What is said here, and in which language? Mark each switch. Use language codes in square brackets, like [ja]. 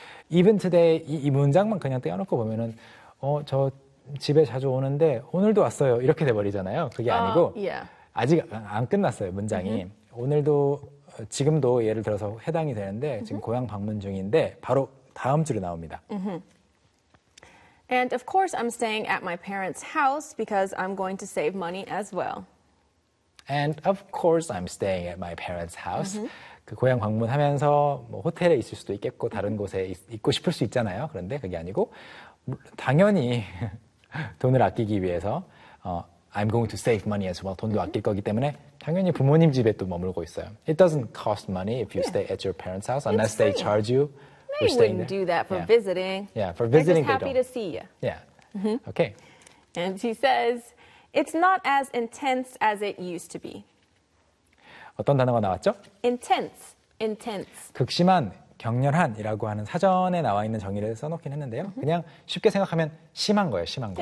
[en] Even today [ko] 이 문장만 그냥 떼어놓고 보면은 저 집에 자주 오는데 오늘도 왔어요 이렇게 돼버리잖아요. 그게 아니고 [en] yeah. [ko] 아직 안 끝났어요 문장이. Mm-hmm. 오늘도 지금도 예를 들어서 해당이 되는데 mm-hmm. 지금 고향 방문 중인데 바로 다음 주로 나옵니다. [en] Mm-hmm. And of course, I'm staying at my parents' house because I'm going to save money as well. And of course, I'm staying at my parents' house. Mm-hmm. [ko] 그 고향 방문하면서 뭐 호텔에 있을 수도 있겠고 다른 곳에 있고 싶을 수 있잖아요. 그런데 그게 아니고 당연히 돈을 아끼기 위해서 [en] I'm going to save money as well. [ko] 돈도 mm-hmm. 아낄 거기 때문에 당연히 부모님 집에 또 머물고 있어요. [en] It doesn't cost money if you yeah. stay at your parents' house unless they charge you. They wouldn't do that for yeah. visiting. Yeah, for visiting. They're just happy to see you. Yeah. Mm-hmm. Okay. And she says, it's not as intense as it used to be. [ko] 어떤 단어가 나왔죠? [en] Intense. Intense. [ko] 극심한, 격렬한이라고 하는 사전에 나와 있는 정의를 써놓긴 했는데요. [en] Mm-hmm. [ko] 그냥 쉽게 생각하면 심한 거예요, 심한 거.